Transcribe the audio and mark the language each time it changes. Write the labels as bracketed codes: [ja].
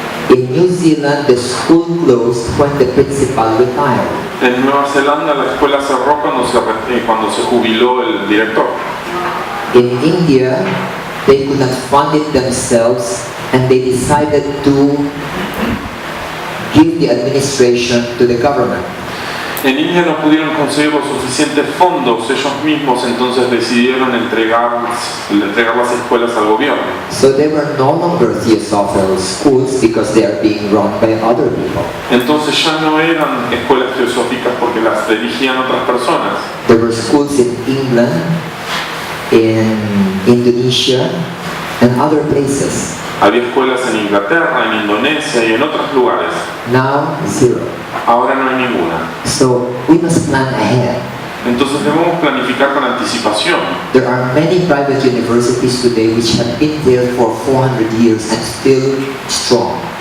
[en] In New Zealand, the school closed when the principal retired. [es] En Nueva Zelanda la escuela cerró cuando se jubiló el director. [en] In India, they could not fund it themselves, and they decided to give the administration to the government. [es] En India no pudieron conseguir los suficientes fondos ellos mismos, entonces decidieron entregar las escuelas al gobierno. [en] So they were no longer Teosophical schools because they are being run by other people. [es] Entonces ya no eran escuelas teosóficas porque las dirigían otras personas. [en] There were schools in England, in Indonesia, and other places. [es] Había escuelas en Inglaterra, en Indonesia y en otros lugares. [en] Now, zero. [es] Ahora no hay ninguna. [en] So we must plan ahead. [es] Entonces debemos planificar con anticipación. [en] There are many private universities today which have been there for 400 years and still strong.